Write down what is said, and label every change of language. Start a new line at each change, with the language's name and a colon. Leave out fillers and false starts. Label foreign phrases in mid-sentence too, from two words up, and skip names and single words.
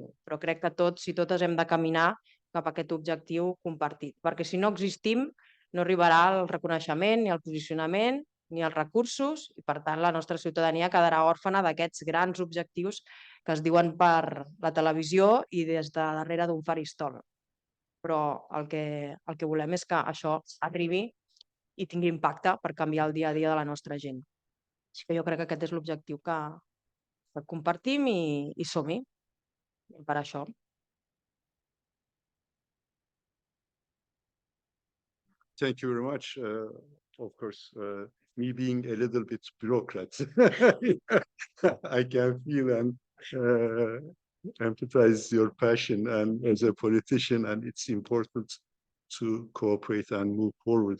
Catalan: Però crec que tots i totes hem de caminar cap a aquest objectiu compartit, perquè si no existim no arribarà el reconeixement ni el posicionament ni els recursos i, per tant, la nostra ciutadania quedarà òrfana d'aquests grans objectius que es diuen per la televisió i des de darrere d'un faristol. Però el que volem és que això arribi i tingui impacte per canviar el dia a dia de la nostra gent. Així que jo crec que aquest és l'objectiu que compartim i som-hi per això.
English: Thank you very much. Of course, me being a little bit bureaucrat, I can feel and empathize your passion and as a politician, and it's important to cooperate and move forward.